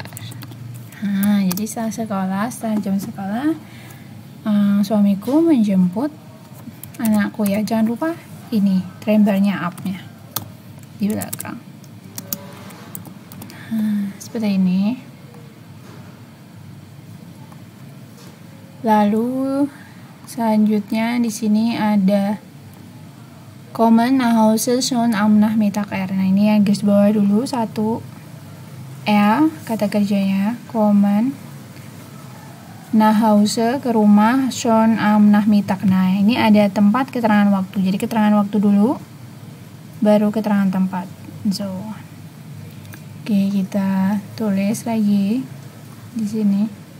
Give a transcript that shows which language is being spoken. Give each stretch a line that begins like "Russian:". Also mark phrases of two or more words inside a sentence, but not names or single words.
Indonesian: Nah, jadi setelah jam sekolah, suamiku menjemput anakku ya. Jangan lupa ini trembarnya up-nya di belakang. Seperti ini. Lalu selanjutnya di sini ada
German: kommen nach Hause schon am Nachmittag.
Indonesian: Nah ini yang garis bawah dulu, satu kata kerjanya
German: kommen nach Hause,
Indonesian: ke rumah,
German: schon am Nachmittag.
Indonesian: Nah ini ada tempat keterangan waktu, jadi keterangan waktu dulu baru keterangan tempat. So oke, kita tulis lagi di sini.